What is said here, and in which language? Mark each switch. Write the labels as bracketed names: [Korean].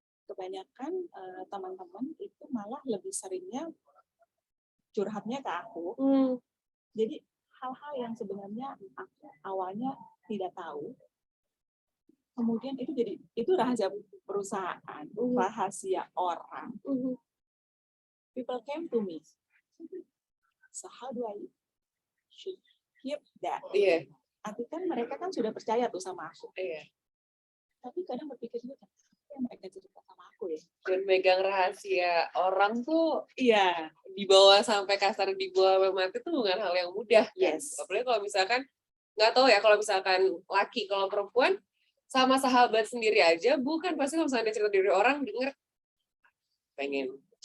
[Indonesian] Kebanyakan teman-teman itu malah lebih seringnya curhatnya ke aku. Jadi hal-hal yang sebenarnya aku awalnya tidak tahu, kemudian itu rahasia perusahaan, rahasia orang. [English] People came to me. So how do I should keep that? [Indonesian] Artinya kan mereka kan sudah percaya tuh sama aku. Tapi kadang berpikir juga, apa yang mereka cerita sama aku ya? Dan megang rahasia orang tuh, dibawa sampai kasar, dibawa mati tuh bukan hal yang mudah. [English] Yes. [Indonesian] Apalagi kalau misalkan, nggak tahu ya, kalau misalkan laki, kalau perempuan, sama sahabat sendiri aja, bukan pasti kalau misalnya cerita dari orang, denger, pengen